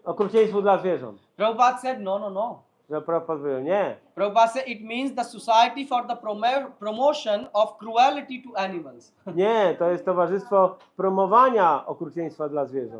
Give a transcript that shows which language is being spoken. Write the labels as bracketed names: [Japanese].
[Polish] okrucieństwu dla zwierząt. [English] Prabhupada said, no. [Polish] Że Prabhupada powiedział, nie. [English] Prabhupada said it means the Society for the Promotion of Cruelty to Animals. [Polish] Nie, to jest towarzystwo promowania okrucieństwa dla zwierząt.